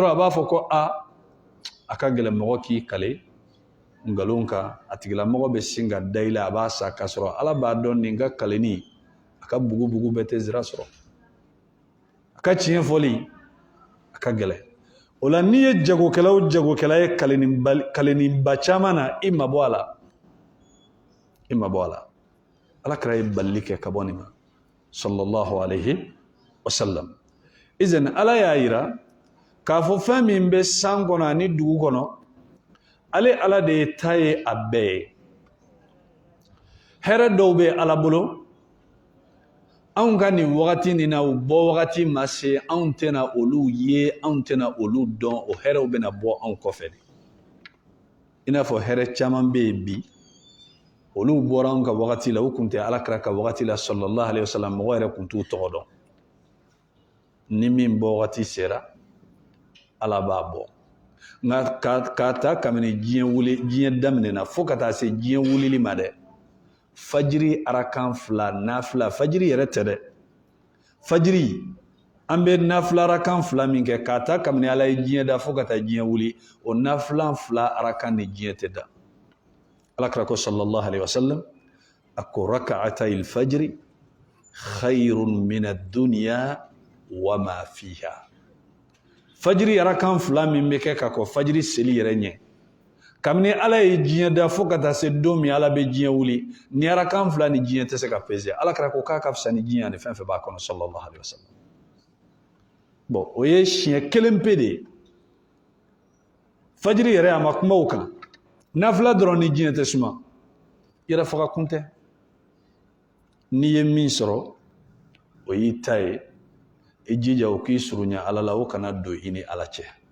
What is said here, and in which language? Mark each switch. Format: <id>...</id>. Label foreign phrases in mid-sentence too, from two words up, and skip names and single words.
<bm>a b'a fɔ ko a ka gɛlɛn mɔgɔ k'i kale nkalon kan a tigilamɔgɔ bɛ sin ka da i la a b'a sa k'a sɔrɔ ala b'a dɔn nin ka kaleni a ka bugu bɛɛ tɛ zira sɔrɔ a ka tiɲɛ fɔli a ka gɛlɛn o la n'i ye jagokɛla o jagokɛla ye kalenninba caman na i mabɔ a la alakira ye balili kɛ ka bɔ nin ma</bm> <ar>صلى الله عليه وسلم.</ar> <bm>Izan ala y'a yira k'a fɔ fɛn min bɛ san kɔnɔ ani dugu kɔnɔ ale ala de ye ta ye a bɛɛ ye. hɛrɛ dɔw bɛ ala bolo anw ka nin wagati nin na o bɔ wagati ma se anw tɛna olu ye anw tɛna olu dɔn o hɛrɛw bɛna bɔ anw kɔfɛ de. i n'a fɔ hɛrɛ caman bɛ yen bi olu bɔra anw ka wagati la u kun tɛ alakira ka wagati la</bm> <ar>صلى الله عليه وسلم</ar> <bm>mɔgɔ yɛrɛ kun t'u tɔgɔ dɔn. ni min bɔ wagati sera ala b'a bɔ nka k'a ta kabini diɲɛ daminɛna fo ka taa se diɲɛ wulili ma dɛ fajiri arakan 2 nafila fajiri yɛrɛ tɛ dɛ fajiri an bɛ nafila arakan 2 min kɛ k'a ta kabini ala ye diɲɛ da fo ka taa diɲɛ wuli o nafila 2 arakan ni diɲɛ tɛ da. alakira ko</bm> <ar>صلى الله عليه وسلم</ar> <bm>a ko</bm> <ar>ركعتا الفجر خير من الدنيا وما فيها.</ar> <bm>fajiri arakan 2 min bɛ kɛ ka ko fajiri seli yɛrɛ ɲɛ kabini ala ye diɲɛ da fo ka taa se don min ala bɛ diɲɛ wuli ni arakan 2 ni diɲɛ tɛ se ka peze alakira ko k'a ka fisa ni diɲɛ ani fɛn fɛn b'a kɔnɔ</bm> <ar>صلى الله عليه وسلم.</ar> <bm>bon o ye siɲɛ 1 pe de ye fajiri yɛrɛ a ma kuma o kan nafila dɔrɔn ni diɲɛ tɛ suma yɛrɛ faga kun tɛ. n'i ye min sɔrɔ o y'i ta ye i jija o k'i surunya ala la o kana don i ni ala cɛ.</bm>